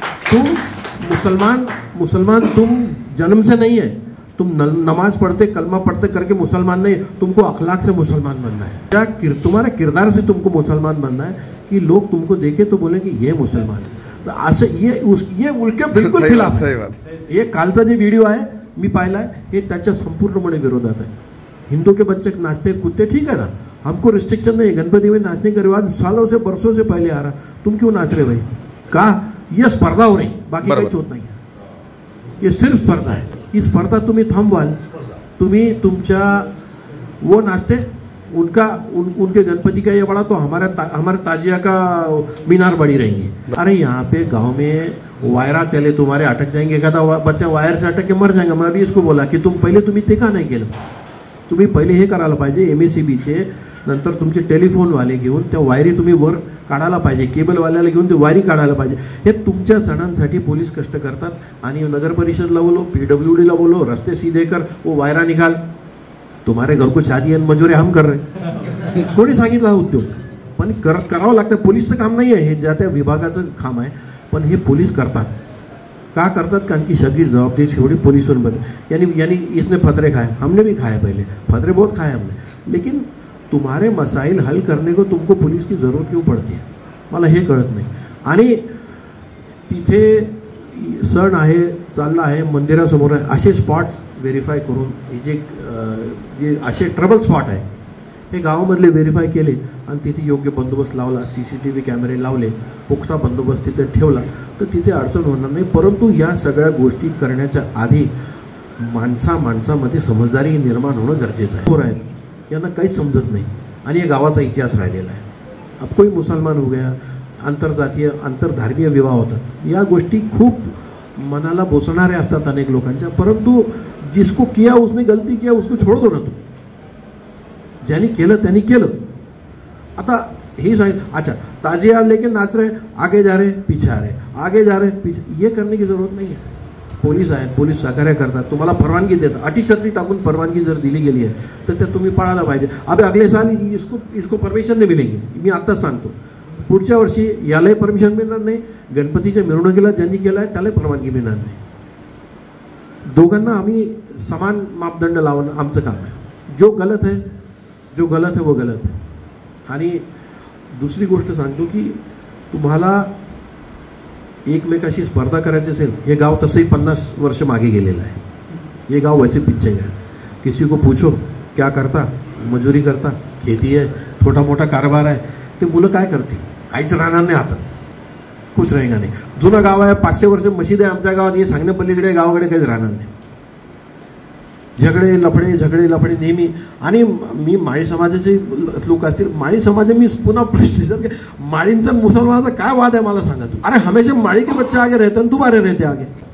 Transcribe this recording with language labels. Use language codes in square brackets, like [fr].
[hi] तुम मुसलमान तुम जन्म से नहीं है, तुम नमाज पढ़ते कलमा पढ़ते करके मुसलमान नहीं, तुमको अखलाक से मुसलमान बनना है। क्या तुम्हारे किरदार से तुमको मुसलमान बनना है कि लोग तुमको देखे तो बोले कि ये मुसलमान है। तो असं ये उलटे बिलकुल खिलाफ है। [mr] ये कालचा जे व्हिडिओ आहे मी पाहिलाय, हे त्याच्या संपूर्णपणे विरोधात आहे। [hi] हिंदू के बच्चे नाचते कूदते, ठीक है ना, हमको रिस्ट्रिक्शन नहीं, गणपति में नाचने का रिवाज सालों से बरसों से पहले आ रहा, तुम क्यों नाच रहे भाई? का ये स्पर्धा हो रही, [mr] बाकी काही होत नाही [hi] है, ये सिर्फ स्पर्धा है। [mr] ही स्पर्धा तुम्ही थांबवाल, तुम्ही तुमच्या [hi] वो नाचते उनके गणपति का ये बड़ा तो हमारे ताजिया का मीनार बड़ी रहेंगी। अरे यहाँ पे गांव में वायरा चले, तुम्हारे अटक जाएंगे, एखादा बच्चा वायर से अटक के मर जाएगा। मैं अभी इसको बोला की [mr] तुम्ही ते का नाही केलं? तुम्ही पहिले हे करायला पाहिजे, MACBचे नंतर तुमचे टेलिफोनवाले घेऊन त्या वायरी तुम्ही वर काढायला पाहिजे, केबलवाल्याला घेऊन ते वायरी काढायला पाहिजे। हे तुमच्या सणांसाठी पोलीस कष्ट करतात आणि नगर परिषदला बोलो, PWDला बोलो, [hi] रस्ते सीधे कर, वो वायरा निकाल, तुम्हारे घर को शादी आणि मजुरी हम कर रहे। [mr] कोणी सांगितलं हा उद्योग? पण करावं लागतं, पोलीसचं काम नाही आहे हे, ज्या त्या विभागाचं काम आहे, पण हे पोलीस करतात। का करतात? कारण की सगळी जवाबदारी शेवटी [hi] पुलिसों पर। यानी इसने फतरे खाए, हमने भी खाए, पहले फतरे बहुत खाए हमने, लेकिन तुम्हारे मसाइल हल करने को तुमको पुलिस की ज़रूरत क्यों पड़ती है, [mr] मला हे कळत नाही। आणि तिथे सण आहे, चालला आहे, मंदिरासमोर आहे, असे स्पॉट्स व्हेरीफाय करून हे जे असे ट्रबल स्पॉट आहे हे गावामधले व्हेरीफाय केले आणि तिथे योग्य बंदोबस्त लावला, CCTV कॅमेरे लावले, पुख्ता बंदोबस्त तिथे ठेवला, तर तिथे अडचण होणार नाही। परंतु या सगळ्या गोष्टी करण्याच्या आधी माणसामध्ये समजदारी निर्माण होणं गरजेचं आहे। पोरं आहेत, यांना काहीच समजत नाही आणि या गावाचा इतिहास राहिलेला आहे। [hi] अब कोई मुसलमान हो गया, [mr] आंतरजातीय आंतरधर्मीय विवाह होतात, या गोष्टी खूप मनाला बोसणाऱ्या असतात अनेक लोकांच्या, परंतु [hi] जिसको किया उसने गलती किया उसको छोड़ दो ना तुम, [mr] ज्यांनी केलं त्यांनी केलं। आता ही सांगितलं, [hi] अच्छा ताजिया लेके नाच रहे, आगे जा रहे पीछे आ रहे, आगे जा रहे पीछे, ये करने की जरूरत नहीं है। [mr] पोलीस आहेत, पोलीस सहकार्य करतात, तुम्हाला परवानगी देतात, अटीशर्ती टाकून परवानगी जर दिली गेली आहे तर ते तुम्ही पाळायला पाहिजे। [hi] अब अगले साल इसको परमिशन नहीं मिलेगी, [mr] मी आत्ताच सांगतो, पुढच्या वर्षी यालाही परमिशन मिळणार नाही, गणपतीच्या मिरवणुकीला ज्यांनी केलं आहे त्यालाही परवानगी मिळणार नाही। दोघांना आम्ही समान मापदंड लावणं आमचं काम आहे। [hi] जो गलत है वो गलत है। [mr] आणि दुसरी गोष्ट सांगतो की तुम्हाला एकमेकाशी स्पर्धा करायची असेल, हे गाव तसंही 50 वर्ष मागे गेलेलं आहे, [hi] ये गाव वैसे पीछे गया। किसी को पूछो क्या करता, मजुरी करता, खेती है, [mr] छोटा मोठा कारभार आहे, ते मुलं काय करतील? काहीच राहणार नाही, हातात कुछ रहेगा नाही। जुनं गाव आहे, 500 वर्ष मशीद आहे आमच्या गावात, हे सांगण्या पलीकडे गावाकडे काहीच राहणार नाही। झगडे लफडे नेहमी। आणि मी माळी समाजाचे लोक असतील, माळी समाज मी पुन्हा प्रश्न, माळींचा मुसलमानाचा काय वाद आहे मला सांगा तू? [hi] अरे हमेशा माळी के बच्चे आगे रहते हैं, तुम्हारे रहते आगे।